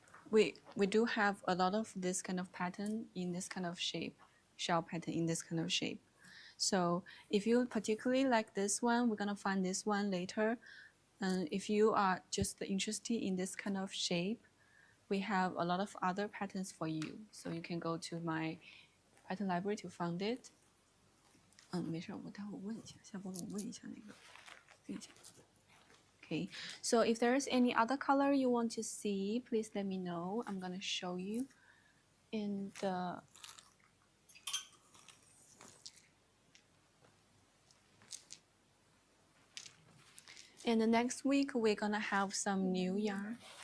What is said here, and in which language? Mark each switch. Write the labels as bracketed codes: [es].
[en] We do have a lot of this kind of pattern in this kind of shape, shell pattern in this kind of shape. So if you particularly like this one, we're gonna find this one later. And if you are just interested in this kind of shape, we have a lot of other patterns for you. So you can go to my pattern library to find it. [zh] 没事，我待会儿问一下，下播我问一下那个，问一下。 [en] Okay, so if there is any other color you want to see, please let me know. I'm gonna show you in the and the next week we're gonna have some new yarn.